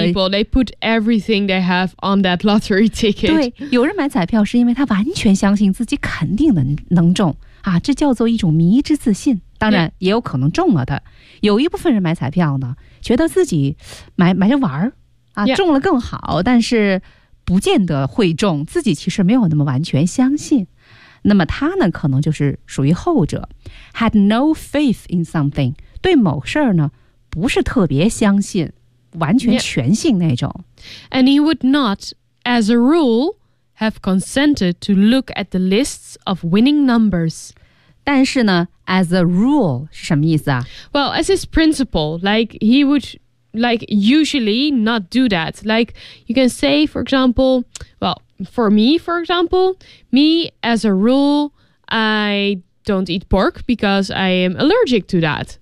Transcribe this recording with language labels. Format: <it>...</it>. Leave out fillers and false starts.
<en>A lot of people, they put everything they have on that lottery ticket.</en> <zh>对，有人买彩票是因为他完全相信自己肯定能中啊，这叫做一种迷之自信。当然也有可能中了的。Yeah. 有一部分人买彩票呢，觉得自己买着玩儿啊， yeah. 中了更好，但是不见得会中，自己其实没有那么完全相信。那么他呢，可能就是属于后者 ，</zh> <en>had no faith in something，</en> <zh>对某事儿呢。不是特别相信，完全全信那种。</zh> <en>Yeah. And he would not, as a rule, have consented to look at the lists of winning numbers.</en> <zh>但是呢 ，</zh> <en>as a rule</en> <zh>是什么意思啊</zh> <en>？Well, as his principle, like he would, like usually not do that. Like you can say, for example, well, for me, for example, me as a rule, I don't eat pork because I am allergic to that.</en>